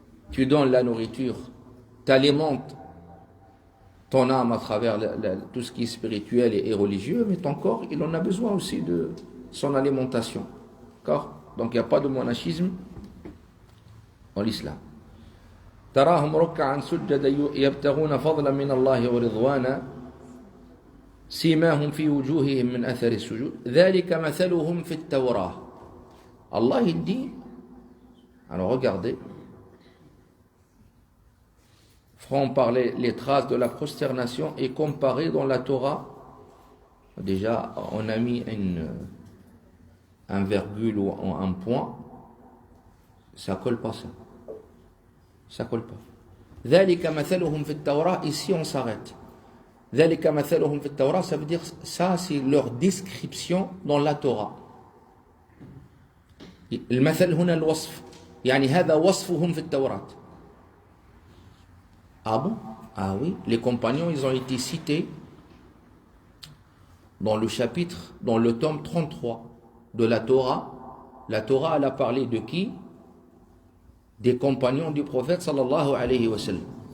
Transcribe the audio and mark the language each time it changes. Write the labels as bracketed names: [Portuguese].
[French] Tu donnes la nourriture, tu alimentes ton âme à travers tout ce qui est spirituel et religieux, mais ton corps, il en a besoin aussi de son alimentation. D'accord? Donc il n'y a pas de monachisme dans l'islam. [Arabic] تراهم ركعا سجدا يبتغون فضلا من الله ورضوانا سيماهم في وجوههم من أثر السجود ذلك مثلهم في التوراة. [French] Allah il dit, alors regardez, feront parler les traces de la prosternation et comparer dans la Torah. Déjà, on a mis un virgule ou un point, ça colle pas ça. Ça colle pas. [Arabic] ذلك مثلهم في التوراة, [French] ici on s'arrête. [Arabic] ذلك مثلهم في التوراة, [French] ça veut dire ça c'est leur description dans la Torah. [Arabic] المثل هنا الوصف, يعني هذا وصفهم في التوراة. [French] Ah bon? Ah oui, les compagnons ils ont été cités dans le chapitre, dans le tome 33 de la Torah. La Torah elle a parlé de qui? Des compagnons du prophète sallallahu alayhi wa sallam.